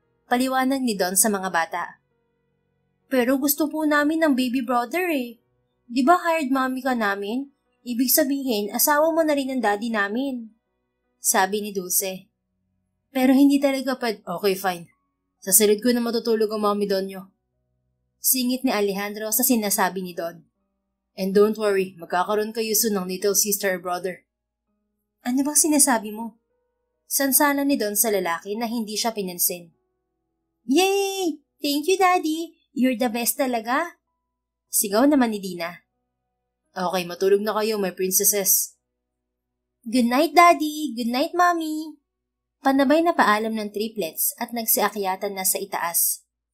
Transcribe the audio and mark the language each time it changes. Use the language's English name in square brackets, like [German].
[Filipino] Paliwanag ni Don sa mga bata. Pero gusto po namin ng baby brother eh. Di ba [English] hired mommy [Filipino] ka namin? Ibig sabihin, asawa mo na rin ang daddy namin. Sabi ni Dulce. Pero hindi talaga [English] Okay, fine. [Filipino] Sa silid ko na matutulog ang Mami Don nyo. Singit ni Alejandro sa sinasabi ni Don. [English] And don't worry, [Filipino] magkakaroon kayo [English] soon ng little sister or brother. [Filipino] Ano bang sinasabi mo? Sansala ni Don sa lalaki na hindi siya pinansin. [English] Yay! Thank you, Daddy! You're the best talaga! [Filipino] Sigaw naman ni Dina. Okay, matulog na kayo, [English] my princesses. Good night, Daddy! Good night, Mommy! [Filipino] Panabay na paalam ng triplets at nagsiakyatan na sa itaas.